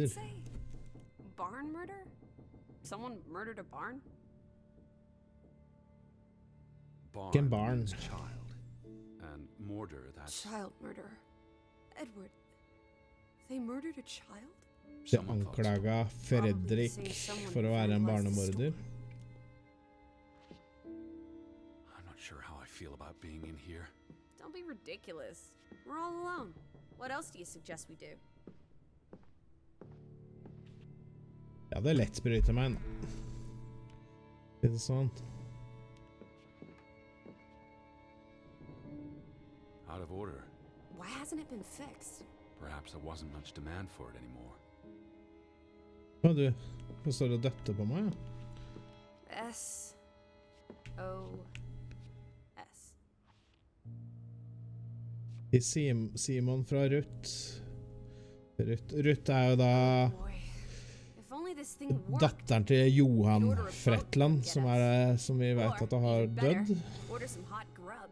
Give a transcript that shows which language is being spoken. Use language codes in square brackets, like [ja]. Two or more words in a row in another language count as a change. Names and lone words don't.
[en] it say? Barn murder? Someone murdered a barn? Barn barn. means child. And mortar, that's... Child murder. Edward, they murdered a child? [no] De [en] Someone thought so. [no] anklaga Fredrik for å være en barnemorder. [en] I'm not sure how I feel about being in here. Don't be ridiculous. We're all alone. What else do you suggest we do? [no] Ja, det lett bryter meg inn. Er det sånn? [en] Out of order. Why hasn't it been fixed? Perhaps there wasn't much demand for it anymore. [no] Hva du? Hva står det og døtter på meg? [en] S-O-S. [no] I Simon fra Ruth. Ruth er jo da [en] Boy, if only this thing worked. [no] datteren til Johan Fretland, som vi vet at har [en] even better, [no] dødd. [en] order some hot grub.